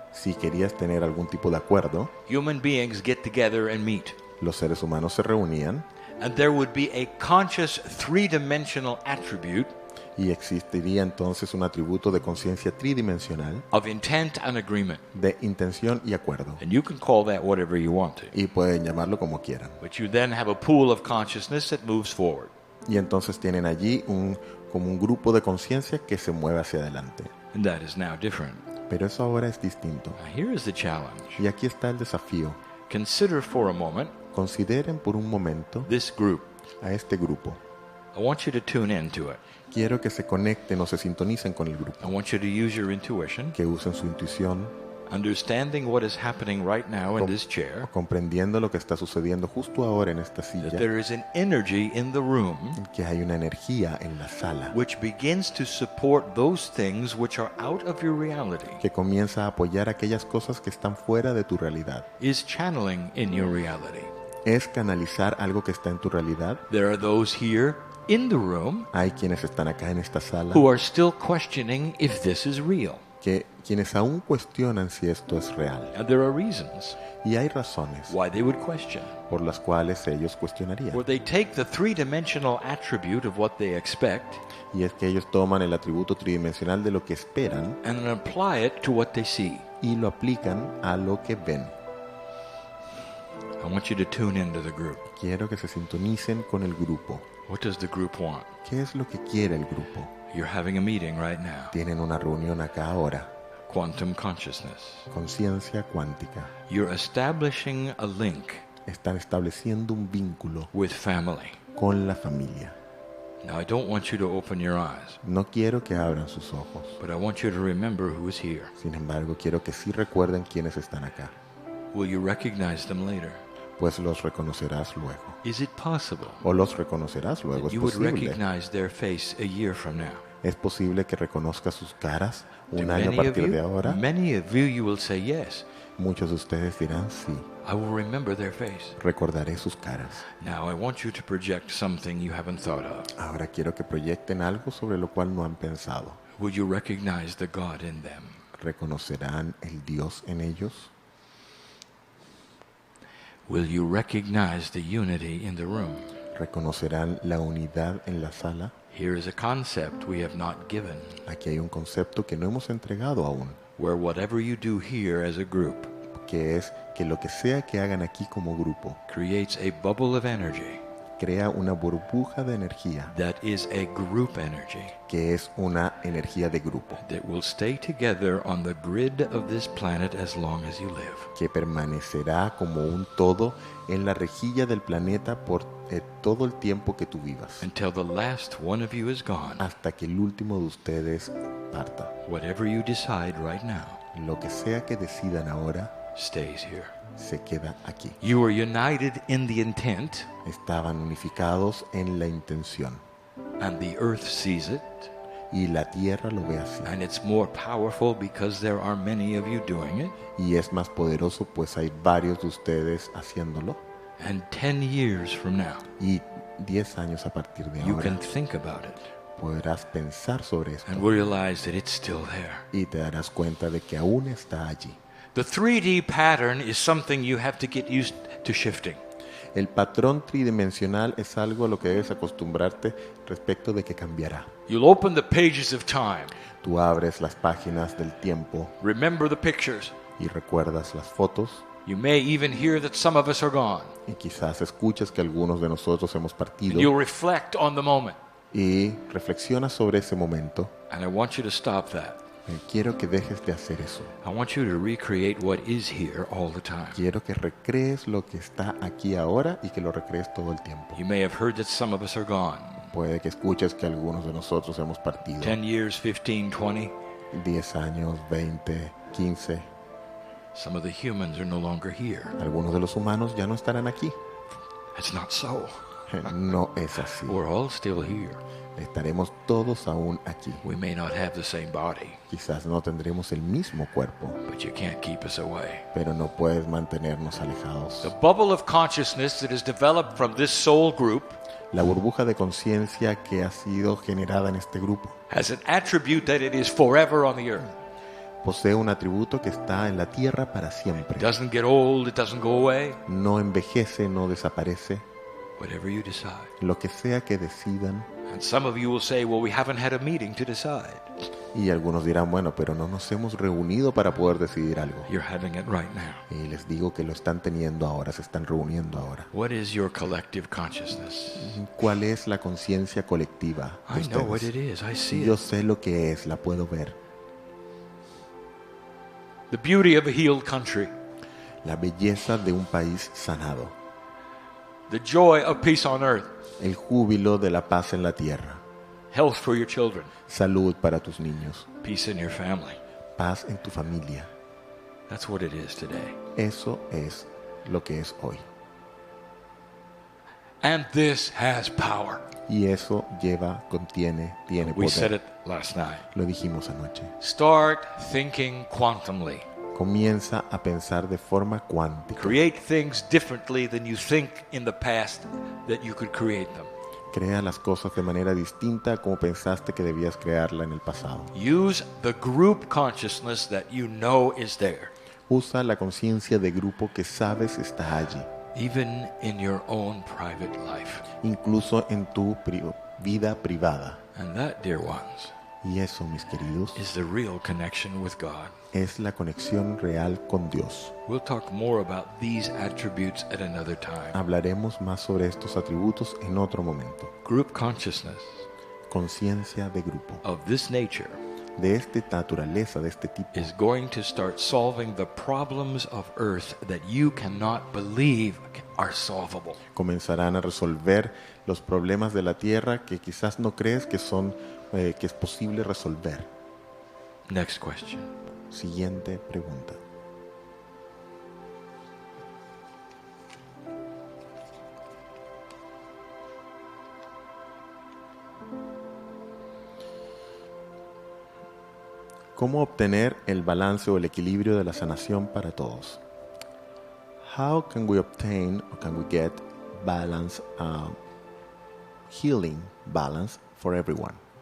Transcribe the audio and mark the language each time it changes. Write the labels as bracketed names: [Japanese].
[Spanish] si querías tener algún tipo de acuerdo, [English] human beings get together and meet. [Spanish] los seres humanos se reunían [English] And there would be a conscious three-dimensional attribute [Spanish] y existiría entonces un atributo de conciencia tridimensional [English] of intent and agreement. [Spanish] de intención y acuerdo. [English] And you can call that whatever you want to. [Spanish] Y pueden llamarlo como quieran. [English] But you then have a pool of consciousness that moves forward. [Spanish] Y entonces tienen allí como un grupo de conciencia que se mueve hacia adelante. [English] And that is now different. [Spanish] Pero eso ahora es distinto. [English] Now here is the challenge. [Spanish] Y aquí está el desafío. [English] Consider for a moment [Spanish] Consideren por un momento [English] this group. [Spanish] a este grupo. [English] I want you to tune into it. [Spanish] Quiero que se conecten o se sintonicen con el grupo. [English] I want you to use your intuition, [Spanish] Que usen su intuición, [English] understanding what is happening right now in this chair, [Spanish] comprendiendo lo que está sucediendo justo ahora en esta [English] that [Spanish] silla. [English] there is an energy in the room [Spanish] Que hay una energía en la sala [English] which begins to support those things which are out of your reality, [Spanish] que comienza a apoyar aquellas cosas que están fuera de tu realidad. [English] is channeling in your reality. [Spanish] Es canalizar algo que está en tu realidad. [English] There are those here in the room [Spanish] Hay quienes están acá en esta sala [English] who are still questioning if this is real. [Spanish] que quienes aún cuestionan si esto es real. [English] And there are reasons [Spanish] Y hay razones [English] why they would question. [Spanish] por las cuales ellos cuestionarían. [English] Where they take the three-dimensional attribute of what they expect [Spanish] Y es que ellos toman el atributo tridimensional de lo que esperan [English] and then apply it to what they see. [Spanish] y lo aplican a lo que ven. [English] I want you to tune into the group. [Spanish] Quiero que se sintonicen con el grupo. [English] What does the group want? [Spanish] ¿Qué es lo que quiere el grupo? [English] You're having a meeting right now. [Spanish] Tienen una reunión acá ahora. [English] Quantum consciousness. [Spanish] Conciencia cuántica. [English] You're establishing a link [Spanish] Están estableciendo un vínculo [English] with family. [Spanish] con la familia. [English] Now, I don't want you to open your eyes, [Spanish] No quiero que abran sus ojos. [English] but I want you to remember who is here. [Spanish] Sin embargo, quiero que sí recuerden quiénes están acá, [English] Will you recognize them later? [Spanish] pues los reconocerás luego. [English] Is it possible [Spanish] O los reconocerás luego. Es [English] you would [Spanish] posible. [English] recognize their face a year from now? [Spanish] Es posible que reconozcas sus caras [English] To [Spanish] un año a partir de ahora. [English] many of you will say yes. [Spanish] Muchos de ustedes dirán sí. [English] I will remember their face. [Spanish] Recordaré sus caras. [English] Now, I want you to project something you haven't thought of. [Spanish] Ahora quiero que proyecten algo sobre lo cual no han pensado. [English] Would you recognize the God in them? [Spanish] ¿Reconocerán el Dios en ellos? [English] Will you recognize the unity in the room? [Spanish] ¿Reconocerán la unidad en la sala? [English] Here is a concept we have not given, [Spanish] Aquí hay un concepto que no hemos entregado aún, [English] where whatever you do here as a group [Spanish] que es que lo que sea que hagan aquí como grupo [English] creates a bubble of energy [Spanish] crea una burbuja de energía [English] that is a group energy [Spanish] que es una energía de grupo [English] that will stay together on the grid of this planet as long as you live. [Spanish] que permanecerá como un todo en la rejilla del planeta por todo el tiempo que tú vivas, [English] Until the last one of you is gone. [Spanish] hasta que el último de ustedes parta. [English] Whatever you decide right now [Spanish] Lo que sea que decidan ahora [English] stays here. [Spanish] se queda aquí. [English] You are united in the intent, [Spanish] Estaban unificados en la intención [English] and the earth sees it, [Spanish] y la tierra lo ve así. [English] and it's more powerful because there are many of you doing it. [Spanish] Y es más poderoso pues hay varios de ustedes haciéndolo. [English] And 10 years from now, [Spanish] Y 10 años a partir de [English] you [Spanish] ahora [English] can think about it [Spanish] podrás pensar sobre esto [English] and realize that it's still there. [Spanish] y te darás cuenta de que aún está allí. [English] The 3D pattern is something you have to get used to shifting. [Spanish] El patrón tridimensional es algo a lo que debes acostumbrarte respecto de que cambiará. [English] You'll open the pages of time, [Spanish] Tú abres las páginas del tiempo [English] remember the pictures. [Spanish] y recuerdas las fotos [English] You may even hear that some of us are gone. [Spanish] y quizás escuchas que algunos de nosotros hemos partido [English] You'll reflect on the moment. [Spanish] y reflexionas sobre ese momento. [English] And I want you to stop that. [Spanish] Quiero que dejes de hacer eso. [English] I want you to recreate what is here all the time. [Spanish] Quiero que recrees lo que está aquí ahora y que lo recrees todo el tiempo. [English] You may have heard that some of us are gone. [Spanish] Puede que escuches que algunos de nosotros hemos partido. [English] 10 years, 15, 20. [Spanish] 10 años, 20, 15. [English] Some of the humans are no longer here. [Spanish] Algunos de los humanos ya no estarán aquí. [English] It's not so. [Spanish] No es así. [English] We're all still here. [Spanish] Estaremos todos aún aquí. [English] We may not have the same body, [Spanish] Quizás no tendremos el mismo cuerpo, [English] but you can't keep us away. [Spanish] pero no puedes mantenernos alejados. [English] The bubble of consciousness that is developed from this soul group [Spanish] La burbuja de conciencia que ha sido generada en este grupo [English] has an attribute that it is forever on the earth. [Spanish] posee un atributo que está en la tierra para siempre. [English] It doesn't get old, it doesn't go away. [Spanish] No envejece, no desaparece. [English] Whatever you decide. [Spanish] Lo que sea que decidan. [English] And some of you will say, well, we haven't had a meeting to decide. [Spanish] Y algunos dirán, bueno, pero no nos hemos reunido para poder decidir algo. [English] You're having it right now. [Spanish] Y les digo que lo están teniendo ahora, se están reuniendo ahora. [English] What is your collective consciousness? [Spanish] ¿Cuál es la conciencia colectiva de [English] I know what [Spanish] ustedes? [English] it is. I see [Spanish] Yo [English] it. [Spanish] sé lo que es, la puedo ver. [English] The beauty of a healed country. [Spanish] La belleza de un país sanado. [English] The joy of peace on earth. [Spanish] El júbilo de la paz en la tierra. [English] Health for your children. [Spanish] Salud para tus niños. [English] Peace in your family. [Spanish] Paz en tu familia. [English] That's what it is today. [Spanish] Eso es lo que es hoy. [English] And this has power. [Spanish] Y eso tiene [English] We said [Spanish] poder. [English] it last night. [Spanish] Lo dijimos anoche. [English] Start thinking quantumly. [Spanish] Comienza a pensar de forma cuántica. [English] Create things differently than you think in the past that you could create them. [Spanish] Crea las cosas de manera distinta como pensaste que debías crearla en el pasado. [English] Use the group consciousness that you know is there, [Spanish] Usa la conciencia de grupo que sabes está allí, [English] even in your own private life. [Spanish] incluso en tu vida privada. [English] And that, dear ones, [Spanish] Y eso, mis queridos, [English] is the real connection with God. [Spanish] es la conexión real con Dios. [English] We'll talk more about these attributes at another time. [Spanish] Hablaremos más sobre estos atributos en otro momento. [English] Group consciousness [Spanish] Conciencia de grupo. [English] of this nature [Spanish] De esta naturaleza, de este tipo, [English] is going to start solving the problems of earth that you cannot believe are solvable. [Spanish] comenzarán a resolver los problemas de la tierra que quizás no crees que es posible resolver. [English] Next question. [Spanish] Siguiente pregunta. ¿Cómo obtener el balance o el equilibrio de la sanación para todos? [English] How can we obtain or can we get balance, healing balance for everyone?